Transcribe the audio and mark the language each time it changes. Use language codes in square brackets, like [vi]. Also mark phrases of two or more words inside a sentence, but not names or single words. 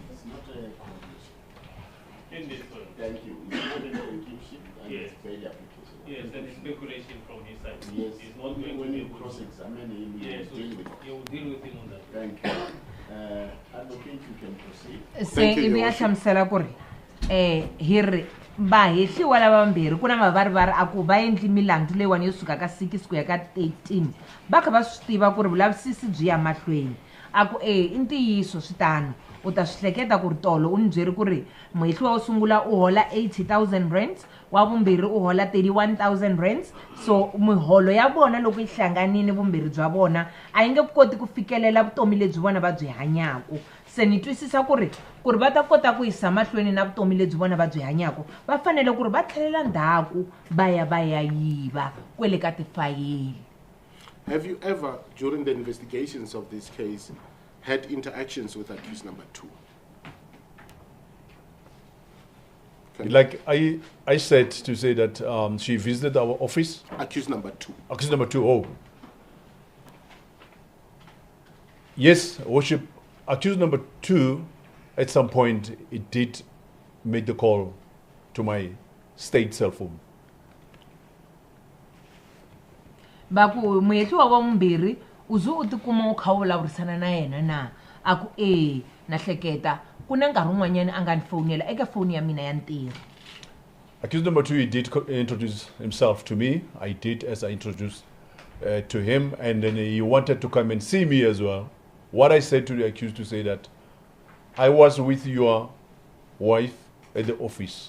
[en] It's not a conclusion. Indeed, sir. Thank you. It's not a conclusion and Yes. it's bail application. Yes, and it's speculation from his side. Yes. He's not going to When be you able to- cross-examine him, you Yes, will deal with it. you will deal with him on that. Thank you. Advocate, you can proceed. [ts] Se [en] Thank you, [ts] ivi [en] Your [ts] ya [en] Worship. [ts] hlamusela ku ri hi ri vahehliwa lava vambirhi ku na mavarivari a ku va endli milandzu leyiwani yo suka ka 6 ku ya ka 13 va kha va swi tiva ku ri vulavisisi byi ya mahlweni a ku i ntiyiso switano u ta swi hleketa ku ri tolo u ni byeri ku ri muhehliwa wo sungula u hola 80,000 rands wa vumbirhi u hola 31,000 rands so miholo ya vona loko yi hlanganile vumbirhi bya vona a yi nge koti ku fikelela vutomi lebyi vona va byi hanyaku se ni twisisa ku ri va ta kota ku yisa mahlweni na vutomi lebyi vona va byi hanyaku va fanele ku ri va tlhelela ndzhaku va ya yiva kwele ka tifayili. [en] Have you ever, during the investigations of this case, had interactions with accused number 2? Like I said to say that she visited our office. Accused number 2. Accused number 2, oh. Yes, Worship, accused number 2, at some point, it did make the call to my state cell phone. [ts] Va ku muhehliwa wa vumbirhi u ze u tikuma u kha u vulavurisana na yena na a ku na hleketa ku na nkarhi wun'wanyana a nga ni fowunela eka foni ya mina ya ntirho. [en] Accused number 2, he did introduce himself to me. I did as I introduced to him, and then he wanted to come and see me as well. What I said to the accused to say that I was with your wife at the office.